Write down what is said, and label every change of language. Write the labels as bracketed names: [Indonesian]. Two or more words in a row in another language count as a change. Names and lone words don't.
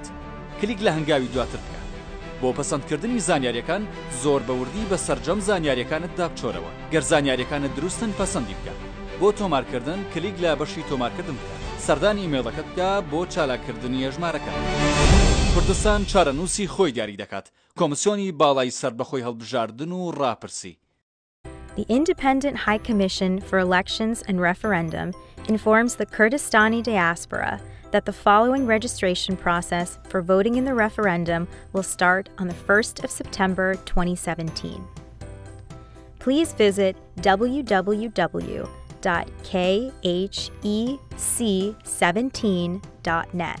[Central Kurdish] کلیک لە هەنگاوی دواتر بکە. بۆ پەسەندکردنی زانیاریەکان زۆر بەوردی بە سەرجەم زانیاریەکانتدا بچۆرەوە. گەر زانیاریەکانت دروستن پەسەندی بکە. بۆ تۆمارکردن کلیک لە بەشی تۆمارکردن بکە. سەردانی ئیمێڵەکەت بکە بۆ چالاکردنی ژمارەکە. کوردستان چارەنووسی خۆی دیاری دەکات. کۆمسیۆنی باڵای سەربەخۆی هەڵبژاردن و ڕاپڕسی. [English] The Independent High Commission for Elections and Referendum informs the Kurdistani diaspora that the following registration process for voting in the referendum will start on the 1st of September 2017. Please visit www.khec17.net.